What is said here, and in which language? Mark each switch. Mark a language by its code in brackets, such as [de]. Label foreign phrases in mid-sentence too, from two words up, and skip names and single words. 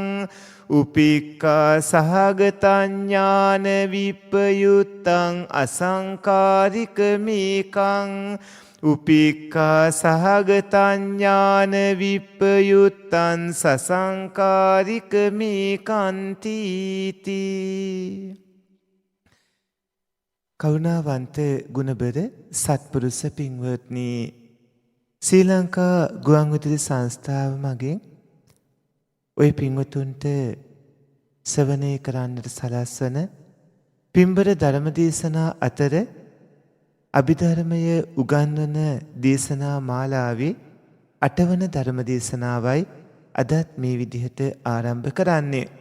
[pi] උපේක්ඛා සහගතං ඥාන විප්පයුත්තං අසංකාරික මේකං. උපේක්ඛා සහගතං ඥාන විප්පයුත්තං සසංකාරික මේකන්ති තී. [si] කරුණාවන්ත ගුණබර සත්පුරුෂ පින්වත්නි, ශ්‍රී ලංකා ගුවන්විදුලි සංස්ථාව මගින් ඔය පින්වතුන්ට ශ්‍රවණය කරන්නට සලස්වන පින්බර ධර්මදේශනා අතර අභිධර්මය උගන්වන දේශනා මාලාවේ 8 වන ධර්මදේශනාවයි අදත් මේ විදිහට ආරම්භ කරන්නේ.